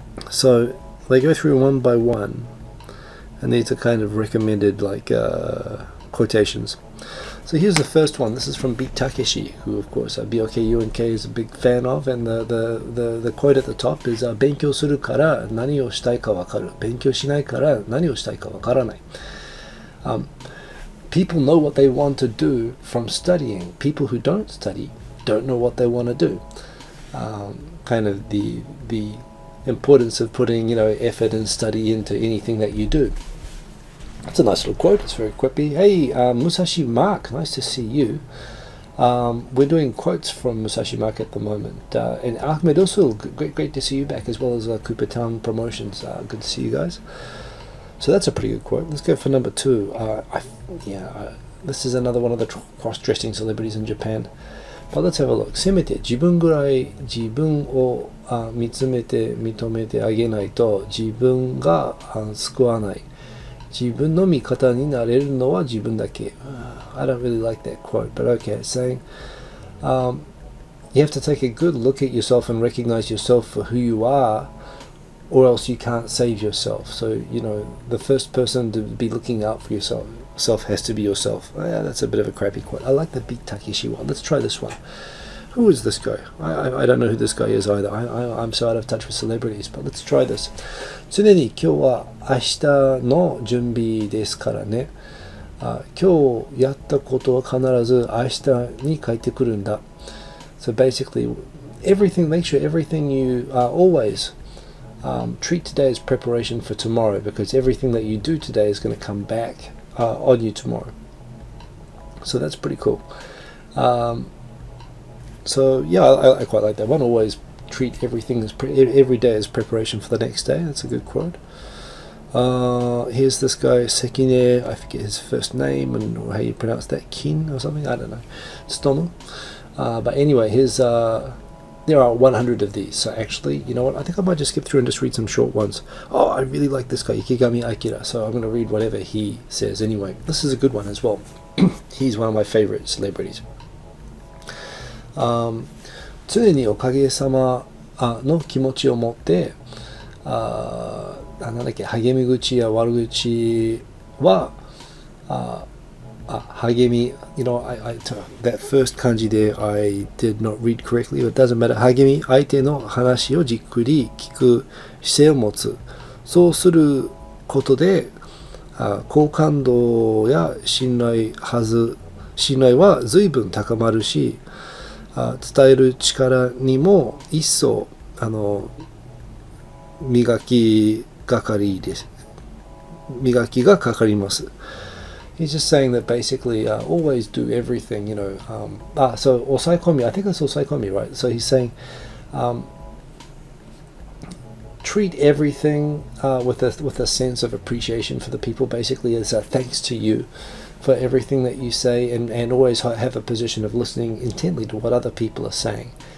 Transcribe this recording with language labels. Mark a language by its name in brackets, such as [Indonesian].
[English] So they go through one by one, and these are kind of recommended, like, quotations. So here's the first one. This is from Beat Takeshi, who of course BOK UNK is a big fan of, and the quote at the top is [Japanese] 勉強するから何をしたいかわかる。勉強しないから何をしたいかわからない。 [English] People know what they want to do from studying. People who don't study don't know what they want to do. Kind of the importance of putting, you know, effort and study into anything that you do. It's a nice little quote. It's very quippy. Hey, Musashi Mark, nice to see you. We're doing quotes from Musashi Mark at the moment. And Ahmed Usul, great to see you back, as well as Cooper Town Promotions. Good to see you guys. So that's a pretty good quote. Let's go for number 2. This is another one of the cross-dressing celebrities in Japan. But let's have a look. [Japanese] せめて自分ぐらい自分を見つめて認めてあげないと自分が救わない。自分の味方になれるのは自分だけ。 [English] I don't really like that quote, but okay, it's saying you have to take a good look at yourself and recognize yourself for who you are, or else you can't save yourself. So, the first person to be looking out for yourself has to be yourself. That's a bit of a crappy quote. I like the Beat Takeshi one. Let's try this one. Who is this guy? I don't know who this guy is either. I'm so out of touch with celebrities, but let's try this. [Japanese] 常に今日は明日の準備ですからね。今日やったことは必ず明日に返ってくるんだ。 [English] So basically, make sure everything you always treat today as preparation for tomorrow, because everything that you do today is going to come back on you tomorrow. So that's pretty cool. So yeah, I quite like that one. Always treat everything every day as preparation for the next day. That's a good quote. Here's this guy Sekine. I forget his first name and how you pronounce that. Kin or something. I don't know. Stono. But anyway, there are 100 of these. So actually, you know what? I think I might just skip through and just read some short ones. Oh, I really like this guy, Ikigami Akira. So I'm going to read whatever he says anyway. This is a good one as well. He's one of my favorite celebrities. [Japanese] 常におかげさまの気持ちを持ってなんだっけ、励み口や悪口は励み [English] that first kanji there I did not read correctly, but it doesn't matter. [Japanese] 励み、相手の話をじっくり聞く姿勢を持つ。そうすることで好感度や信頼は随分高まるし、伝える力にも一層磨きがかかります。 [English] He's just saying that basically always do everything, so osaikomi, I think that's osaikomi, right? So he's saying treat everything with a sense of appreciation for the people, basically as a thanks to you for everything that you say, and always have a position of listening intently to what other people are saying.